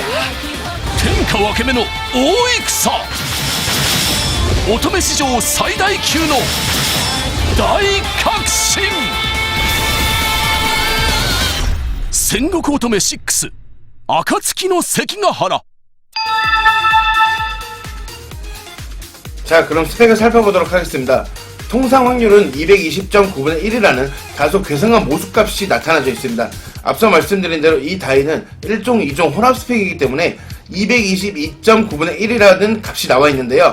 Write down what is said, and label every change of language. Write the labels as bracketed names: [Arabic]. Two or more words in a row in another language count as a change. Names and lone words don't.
[Japanese] 天下分け目の大戦。乙女史上最大級の大革新。戦国乙女6暁の関ヶ原. [Korean] 자, 그럼 스펙을 살펴보도록 하겠습니다. 통상 확률은 220.9분의 1이라는 다소 괴상한 모수값이 나타나져 있습니다. 앞서 말씀드린 대로 이 다이는 1종, 2종 혼합 스펙이기 때문에 222.9분의 1이라는 값이 나와 있는데요.